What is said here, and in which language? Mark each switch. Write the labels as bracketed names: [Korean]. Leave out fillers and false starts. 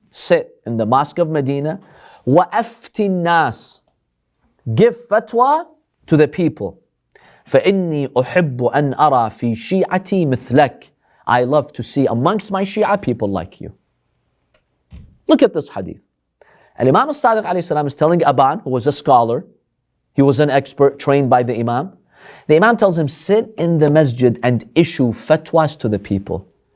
[English] Sit in the mosque of Medina. [Arabic] Wa afti nas. [English] Give fatwa to the people. [Arabic] فَإِنِّي أُحِبُّ أَنْ أَرَى فِي شِيعَتِي مِثْلَكَ. [English] I love to see amongst my Shia people like you. Look at this hadith. And Imam Sadiq alayhi salam is telling Aban, who was a scholar, he was an expert trained by the Imam. The Imam tells him, sit in the masjid and issue fatwas to the people.